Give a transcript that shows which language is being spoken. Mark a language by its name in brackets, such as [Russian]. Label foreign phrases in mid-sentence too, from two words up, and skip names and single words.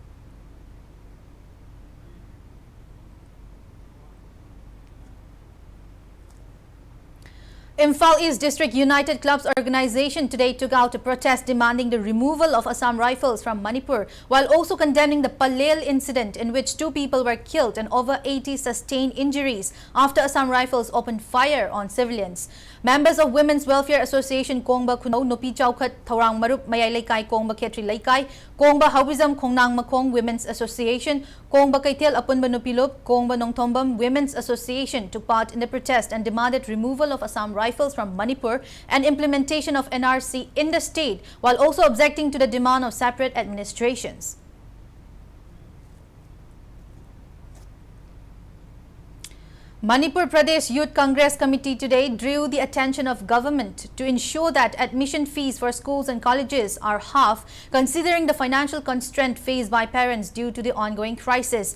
[English] Imphal East District United Clubs Organization today took out a protest demanding the removal of Assam Rifles from Manipur, while also condemning the Palel incident in which 2 people were killed and over 80 sustained injuries after Assam Rifles opened fire on civilians. Members of Women's Welfare Association Kongba Kuno, Nupi Chaukat, Thaurang Marup, Mayai Laikai, Kongba Ketri Laikai, Kongba Hawizam Kongnang Makong Women's Association, Kongba Kaitel Apunba Nupilup, Kongba Nongthombam Women's Association took part in the protest and demanded removal of Assam Rifles from Manipur and implementation of NRC in the state, while also objecting to the demand of separate administrations. Manipur Pradesh Youth Congress Committee today drew the attention of government to ensure that admission fees for schools and colleges are half, considering the financial constraint faced by parents due to the ongoing crisis.